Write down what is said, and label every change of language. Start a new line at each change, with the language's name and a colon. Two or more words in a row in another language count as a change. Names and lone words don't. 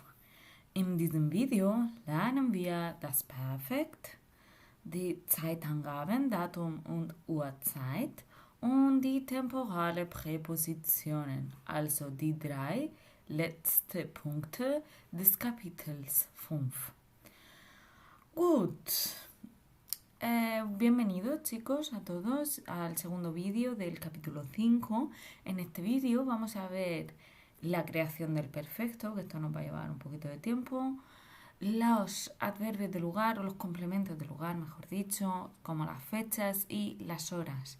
German: In diesem Video lernen wir das Perfekt, die Zeitangaben, Datum und Uhrzeit und die temporale Präpositionen, also die drei letzten Punkte des Kapitels 5. Gut.
Spanish: Bienvenidos chicos a todos al segundo vídeo del capítulo 5. En este vídeo vamos a ver la creación del perfecto, que esto nos va a llevar un poquito de tiempo, los adverbios de lugar o los complementos de lugar, mejor dicho, como las fechas y las horas.